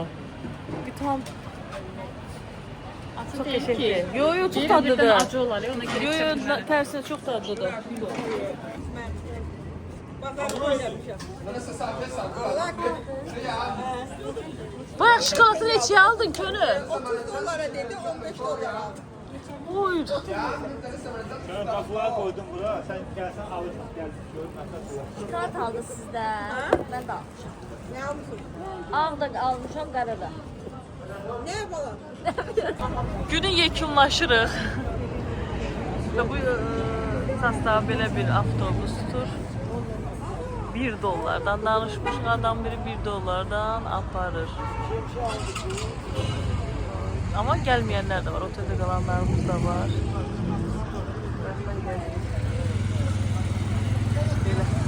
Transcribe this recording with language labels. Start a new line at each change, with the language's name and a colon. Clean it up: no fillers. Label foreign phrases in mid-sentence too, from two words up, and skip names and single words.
Turkish: Bir tam. Çox teşekkür.
Azerbaijani: Yo, çox dadlıdır. Acı olar, ona görə Yo, tərsinə çox dadlıdır. Bayağı şokolatı neçəyə aldın könül? $30 dedi, $15 aldım. Oy.
Turkish: Ben kapıya koydum bura. Sen gelsen alırsan gel.
Azerbaijani: kart aldı sizdən. Mən də almışam.
Turkish: Ne almışsın?
Azerbaijani: Ağ da almışam, qara da.
Turkish: Ne yapalım?
Azerbaijani: Günün yekunlaşırıq. Və bu sastav belə bir avtobusdur. $1'dan danışmış adam biri $1'dan aparır.
Turkish: Ama gelmeyenler de var. Otelde kalanlarımız da var. Böyle.